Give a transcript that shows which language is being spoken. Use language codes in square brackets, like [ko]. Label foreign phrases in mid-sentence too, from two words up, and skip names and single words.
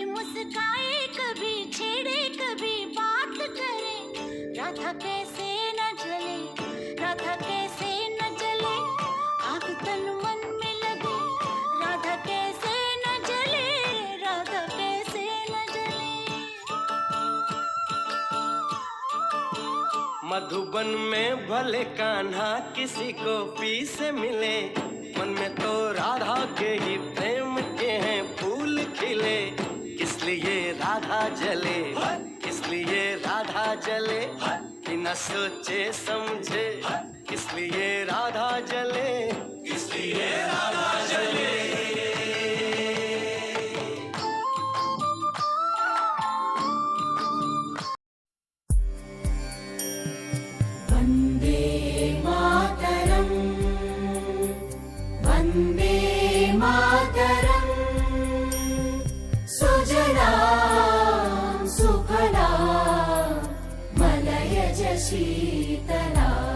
[hi] मुस्काए कभी छेड़े कभी बात करे राधा कैसे न जले राधा कैसे न जले आग तन मन में लगे राधा कैसे न जले राधा कैसे न जले मधुबन में भले कान्हा किसी को पी से मिले मन में तो राधा के ही प्रेम के हैं फूल खिले किस लिए राधा जले किस लिए राधा जले बिना सोचे समझे किस लिए राधा जले किस लिए राधा जले [sa] वन्दे मातरम् वन्दे मातरम् सुजलां सुफला मलयज शीतला